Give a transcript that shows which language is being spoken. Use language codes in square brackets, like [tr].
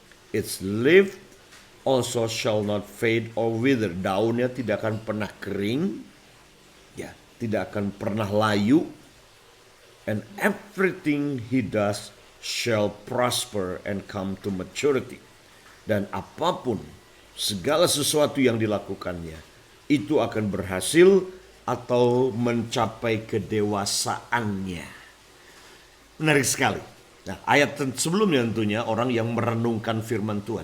[en] Its leaf also shall not fade or wither. [id] Daunnya tidak akan pernah kering, tidak akan pernah layu. [en] And everything he does shall prosper and come to maturity. [id] Dan apapun, segala sesuatu yang dilakukannya, itu akan berhasil atau mencapai kedewasaannya. Menarik sekali. Nah, ayat sebelumnya tentunya orang yang merenungkan firman Tuhan.